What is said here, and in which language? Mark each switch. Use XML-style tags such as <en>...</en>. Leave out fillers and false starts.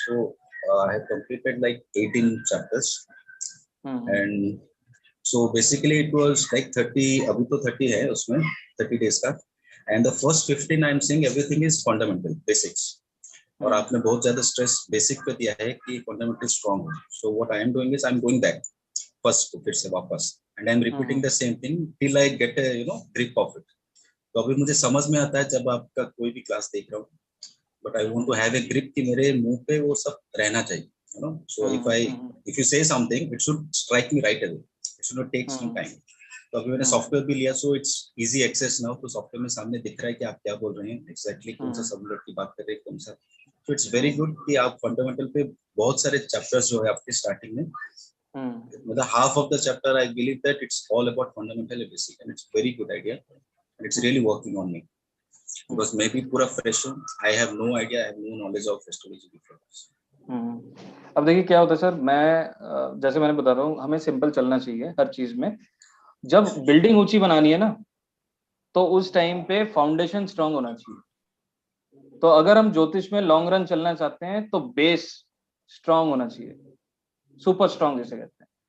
<en>So I have completed like 18 chapters and so basically it was like 30,</en> <hi>अभी तो 30 है उसमें 30 days का,</hi> <en>and the first 15 I am saying everything is fundamental basics,</en> <hi>और आपने बहुत ज्यादा स्ट्रेस बेसिक पे दिया है कि फंडामेंटल स्ट्रांग हो।</hi> <en>so what I am doing is I am going back first</en> <hi>को फिर से वापस,</hi> <en>And I am repeating the same thing till I get you know grip of it.</en> <hi>तो अभी मुझे समझ में आता है जब आपका कोई भी क्लास देख रहा हूँ,</hi> <en>but I want to have a grip</en> <hi>कि मेरे मुंह पे वो सब रहना चाहिए, you know.</hi> <en>So if you say something it should strike me right away, it should not take some time.</en> <hi>तो अभी मैंने सॉफ्टवेयर भी लिया, so it's easy access now. तो सॉफ्टवेयर में सामने दिख रहा है कि आप क्या बोल रहे हैं एग्जैक्टली, कौन सा सबलेट की बात कर रहे हैं, कौन सा।</hi> <en>So it's very good</en> <hi>कि आप फंडामेंटल पे बहुत सारे चैप्टर्स जो है आपके स्टार्टिंग में, मतलब</hi> <en>half of the chapter I believe that it's all about fundamental and basic, and it's very good idea and it's really working on me because maybe पूरा fresh हूँ, I have no idea, I have no knowledge of astrology before.</en> <hi>अब देखिए क्या होता है sir, मैं जैसे मैंने बता रहा हूँ, हमें सिंपल चलना चाहिए हर चीज में। जब बिल्डिंग ऊंची बनानी है ना, तो उस टाइम पे फाउंडेशन स्ट्रांग होना चाहिए। तो अगर हम ज्योतिष में लॉन्ग रन चलना चाहते हैं तो बेस स्ट्रांग होना चाहिए, सुपर स्ट्रांग जिसे कहते हैं।</hi>